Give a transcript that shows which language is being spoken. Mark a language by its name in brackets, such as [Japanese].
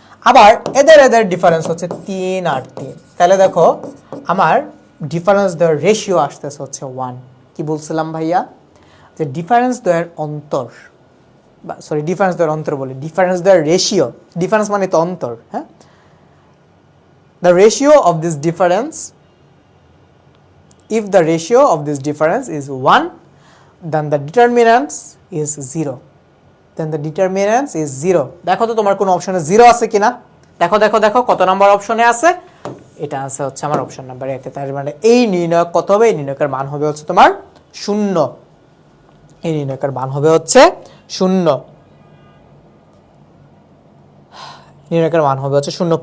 [Bangla] আবার এদের ডিফারেন্স হচ্ছে 3 আর 3, তাহলে দেখো আমার ডিফারেন্স দেওয়ার রেশিও আসতেছে হচ্ছে 1। কি বলছিলাম ভাইয়া? যে ডিফারেন্স দেওয়ার অন্তর, সরি ডিফারেন্স দেওয়ার অন্তর বলি, ডিফারেন্স দেওয়ার রেশিও, ডিফারেন্স মানে তো অন্তর, হ্যাঁ। [English] The ratio of this difference, if the ratio of this difference is 1, then the determinants is 0, then the determinants is 0। [Bangla] দেখো তো তোমার কোন অপশনে 0 আছে কিনা, দেখো দেখো দেখো কত নাম্বার অপশনে আছে, এটা আছে হচ্ছে আমার অপশন নাম্বার এতে। তার মানে এই নির্ণয়ক কত হবে? এই নির্ণয়কের মান হবে হচ্ছে তোমার 0, এই নির্ণয়কের মান হবে হচ্ছে 0, নির্ণয়কের মান হবে হচ্ছে 0।